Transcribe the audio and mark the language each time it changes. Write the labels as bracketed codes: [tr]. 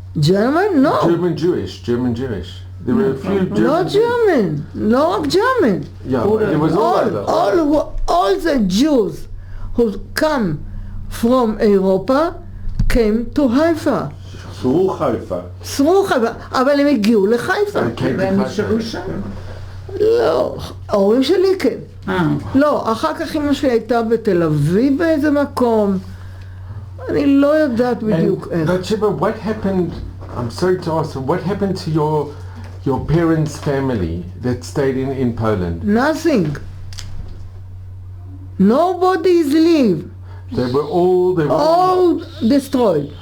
[en] German? No. German Jewish. There were a few German. Not German. Not German. Yeah, it was all the Jews who come from Europa came to Haifa. [he] שרו חיפה. שרו חיפה, אבל הם הגיעו לחיפה. והם נשארו שם? לא, ההורים שלי כן. לא, אחר כך אמא שלי הייתה בתל אביב באיזה מקום. אני לא יודעת בדיוק איך. [en] Batsheva, what happened, I'm sorry to ask, what happened to your parents' family that stayed in Poland? Nothing. Nobody's live. They were all All destroyed.